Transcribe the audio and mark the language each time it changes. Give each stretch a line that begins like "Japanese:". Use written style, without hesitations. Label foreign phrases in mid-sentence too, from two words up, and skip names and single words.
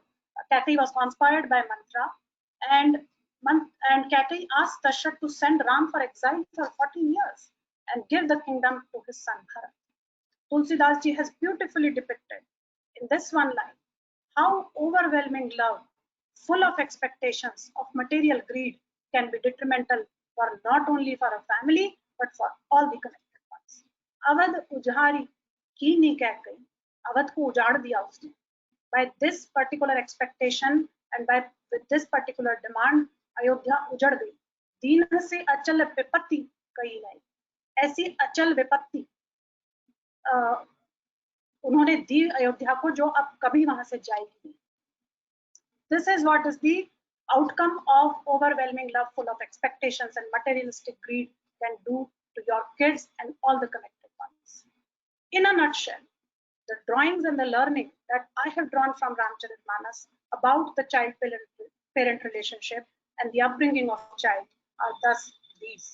English: Kaikeyi was conspired by Mantra, and Kaikeyi asked Dashrath to send Ram for exile for 14 years and give the kingdom to his son Bharat. Tulsidas ji has beautifully depicted in this one line how overwhelming love, full of expectations of material greed, can be detrimental for not only for a family but for all the connected ones.
Hindi: अवध उजारी कि नहीं कैकेयी, अवध को उजाड़ दिया उसने.
English: By this particular expectation and with this particular demand, Ayodhya
Hindi: उजड़ गई. दीन से अचल विपत्ति कही नहीं. ऐसी अचल विपत्ति उन्होंने दी अयोध्या को जो अब कभी वहां से जाएगी.
English: This is what is the outcome of overwhelming love full of expectations and materialistic greed can do to your kids and all the connected ones. In a nutshell, the drawings and the learning that I have drawn from Ramcharitmanas about the child-parent relationship and the upbringing of child are thus these.